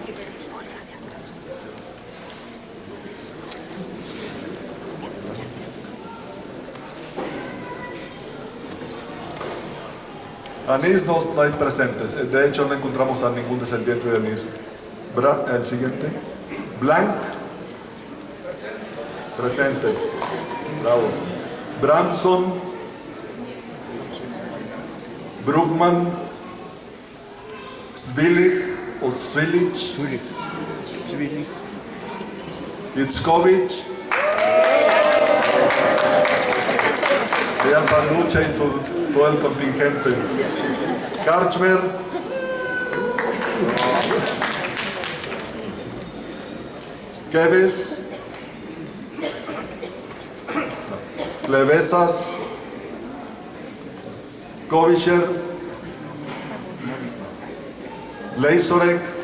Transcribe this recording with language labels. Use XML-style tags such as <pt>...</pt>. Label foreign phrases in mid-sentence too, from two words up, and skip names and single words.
<es>Anís no hay presentes, de hecho no encontramos a ningún descendiente de Anís. El siguiente. Blanc. Presente. Bravo. Bramson. Bruckmann. Svilich o Svilich. Itzkovich. Ya está Lucha y todo el contingente. Karchmer. Keves. Klevesas. Kovicher. Leisorek.</es>